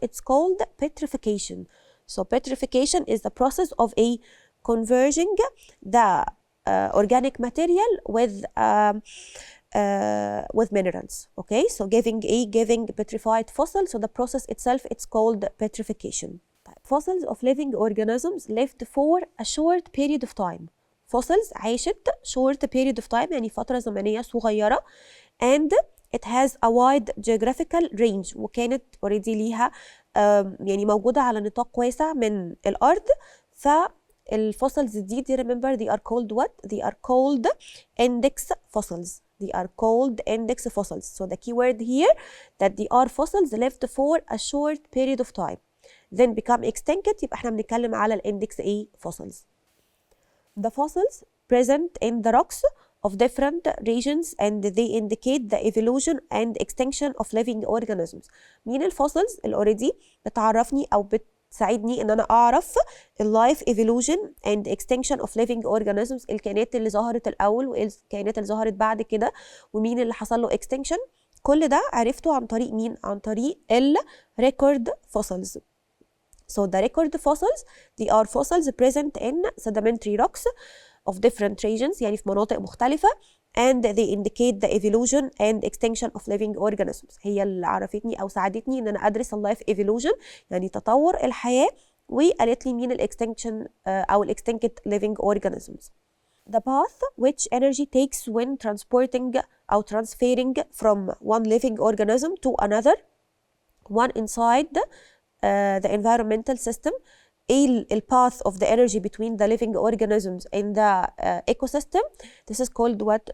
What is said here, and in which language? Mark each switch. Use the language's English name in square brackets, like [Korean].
[English] It's called petrification. So petrification is the process of a converging the organic material with minerals. Okay, so giving petrified fossil. So the process itself, it's called petrification. Fossils of living organisms lived for a short period of time. [Arabic] Fossils عاشت [English] short period of time [Arabic] يعني فترة زمنية صغيرة, [English] and it has a wide geographical range [Arabic] وكانت already ليها يعني موجودة على نطاق واسع من الأرض. فالفوسلز دي [English] remember they are called what? They are called index fossils. They are called index fossils. So the key word here that they are fossils lived for a short period of time then become extinct. [Arabic] يبقى احنا بنتكلم على الانdex ايه؟ fossils. [English] The fossils present in the rocks of different regions and they indicate the evolution and extinction of living organisms. [Arabic] مين الفوسلز اللي already بتعرفني أو بتساعدني إن أنا أعرف [English] life evolution and extinction of living organisms؟ [Arabic] الكائنات اللي ظهرت الأول والكائنات اللي ظهرت بعد كده ومين اللي حصل له extinction. كل ده عرفته عن طريق مين؟ عن طريق record fossils. [English] So the record fossils, they are fossils present in sedimentary rocks of different regions [Arabic] يعني في مناطق مختلفة [English] and they indicate the evolution and extinction of living organisms. [Arabic] هي اللي عرفتني أو ساعدتني إن أنا أدرس ال life evolution يعني تطور الحياة, وقالت لي مين ال extinction أو ال extinct living organisms. [English] The path which energy takes when transporting أو transferring from one living organism to another one inside the environmental system. The path of the energy between the living organisms in the ecosystem, this is called what?